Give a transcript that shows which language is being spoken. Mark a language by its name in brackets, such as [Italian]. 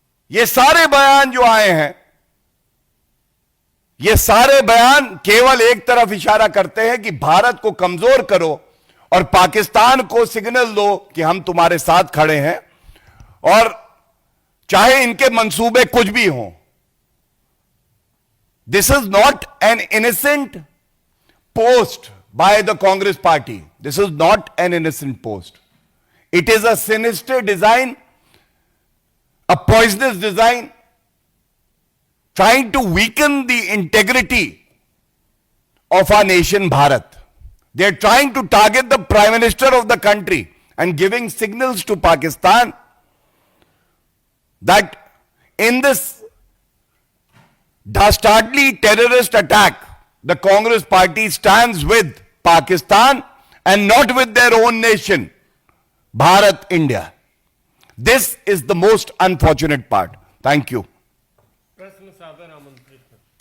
[Hindi] ये सारे बयान जो आए हैं, ये सारे बयान केवल एक तरफ इशारा करते हैं कि भारत को कमजोर करो और पाकिस्तान को सिग्नल दो कि हम तुम्हारे साथ खड़े हैं, और चाहे इनके मंसूबे कुछ भी हों। [English] This is not an innocent post by the Congress party. This is not an innocent post. It is a sinister design, a poisonous design, trying to weaken the integrity of our nation Bharat. They are trying to target the Prime Minister of the country and giving signals to Pakistan that in this dastardly terrorist attack, the Congress party stands with Pakistan and not with their own nation, Bharat, India. This is the most unfortunate part. Thank you. [Hindi] प्रश्न सादर आमंत्रित है।